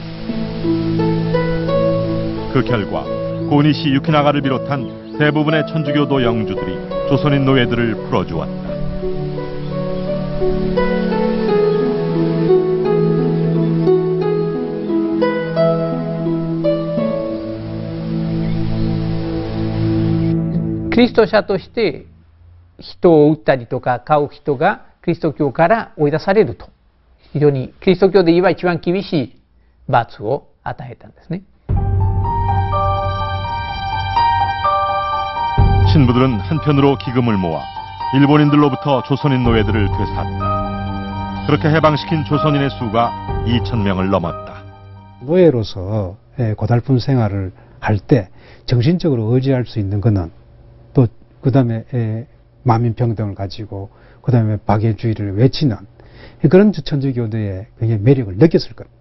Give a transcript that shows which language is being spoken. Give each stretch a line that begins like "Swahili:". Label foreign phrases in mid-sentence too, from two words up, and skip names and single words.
Korean: 그 결과 고니시 유키나가를 비롯한 대부분의 천주교도 영주들이 조선인 노예들을 풀어주었다.
Japanese: 그리스도 者として人を撃ったりとか買う人がキリスト教から追い出されると、非常にキリスト教で言えば一番厳しい罰を与えたんですね。
Korean: 신부들은 한편으로 기금을 모아 일본인들로부터 조선인 노예들을 되샀다. 그렇게 해방시킨 조선인의 수가 2,000명을 넘었다. 노예로서 고달픈 생활을 할 때 정신적으로 의지할 수 있는 것은 또 그 다음에 만민평등을 가지고 그 다음에 박애주의를 외치는 그런 천주교도의 매력을 느꼈을 겁니다.